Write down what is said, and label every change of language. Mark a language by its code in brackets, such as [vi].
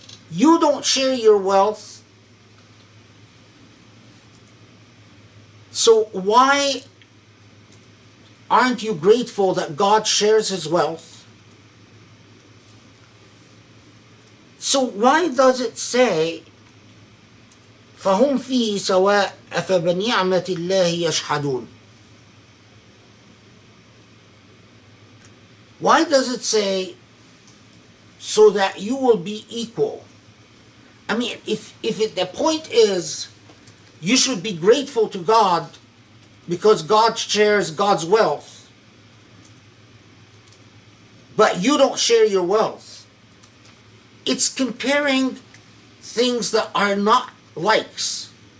[en] You don't share your wealth, so why aren't you grateful that God shares his wealth? So why does it say [ar] فَهُمْ فِيهِ سَوَاءٌ أَفَبِنِعْمَةِ اللَّهِ يَجْحَدُونَ? [en] Why does it say so that you will be equal? I mean, if the point is you should be grateful to God because God shares God's wealth, but you don't share your wealth, it's comparing things that are not likes.